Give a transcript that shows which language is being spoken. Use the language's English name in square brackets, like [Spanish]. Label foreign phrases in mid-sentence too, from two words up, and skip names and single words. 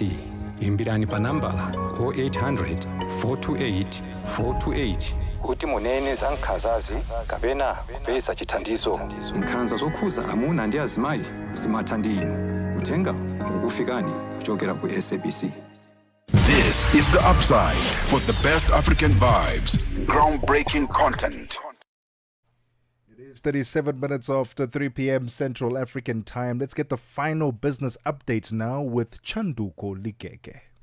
[Nyanja] Imbirani pa nambala 0800 428 428 kuti munene za nkhanzazi kapena kupeza chithandizo. Nkhanza zokhuza amuna ndi azimayi zimatha ndi inu. Uthenga ukufikani kuchokera ku SABC. [English] This is The Upside for the best African vibes, groundbreaking content. It's 37 minutes after 3 p.m. Central African Time. Let's get the final business update now with Tebogo Lehuleni.